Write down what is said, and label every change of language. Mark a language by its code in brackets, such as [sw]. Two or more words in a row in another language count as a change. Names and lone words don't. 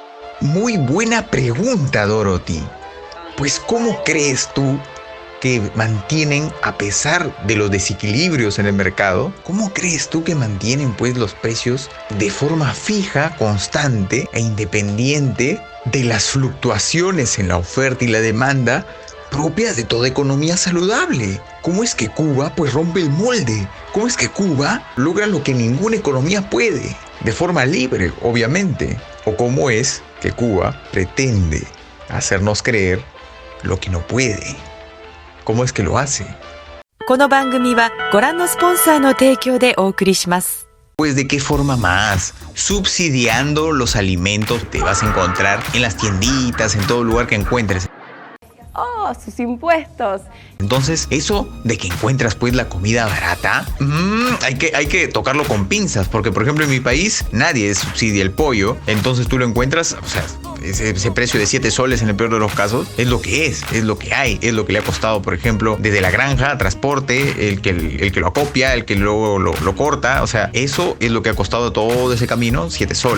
[es] Muy buena pregunta, Dorothy. Pues, ¿cómo crees tú que mantienen, a pesar de los desequilibrios en el mercado, cómo crees tú que mantienen pues los precios de forma fija, constante e independiente de las fluctuaciones en la oferta y la demanda propias de toda economía saludable? ¿Cómo es que Cuba pues rompe el molde? ¿Cómo es que Cuba logra lo que ninguna economía puede? De forma libre, obviamente. ¿O cómo es que Cuba pretende hacernos creer lo que no puede? ¿Cómo es que lo hace? [ja] この番組はご覧のスポンサーの提供でお送りします。 [es] Pues ¿de qué forma más? Subsidiando los alimentos te vas a encontrar en las tienditas, en todo lugar que encuentres. ¡Oh, sus impuestos! Entonces, eso de que encuentras pues la comida barata, hay que tocarlo con pinzas, porque por ejemplo en mi país nadie subsidia el pollo, entonces tú lo encuentras, o sea, ese precio de 7 soles en el peor de los casos, es lo que es lo que hay, es lo que le ha costado, por ejemplo, desde la granja, transporte, el que lo acopia, el que luego lo corta, o sea, eso es lo que ha costado todo ese camino, 7 soles.